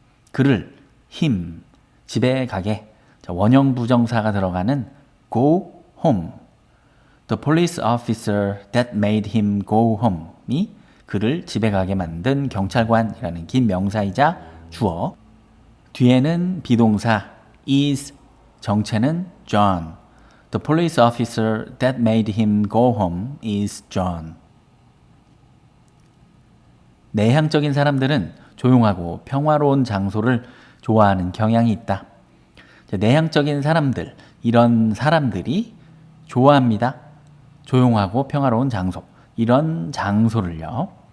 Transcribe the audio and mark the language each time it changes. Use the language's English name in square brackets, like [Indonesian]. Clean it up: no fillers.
[Korean] 그를, [English] him, [Korean] 집에 가게. 자, 원형 부정사가 들어가는 [English] go home. The police officer that made him go home [Korean] 이 그를 집에 가게 만든 경찰관이라는 긴 명사이자 주어. 뒤에는 비동사 is, 정체는 John. [English] The police officer that made him go home is John. [Korean] 내향적인 사람들은 조용하고 평화로운 장소를 좋아하는 경향이 있다. 내향적인 사람들, 이런 사람들이 좋아합니다. 조용하고 평화로운 장소, 이런 장소를요.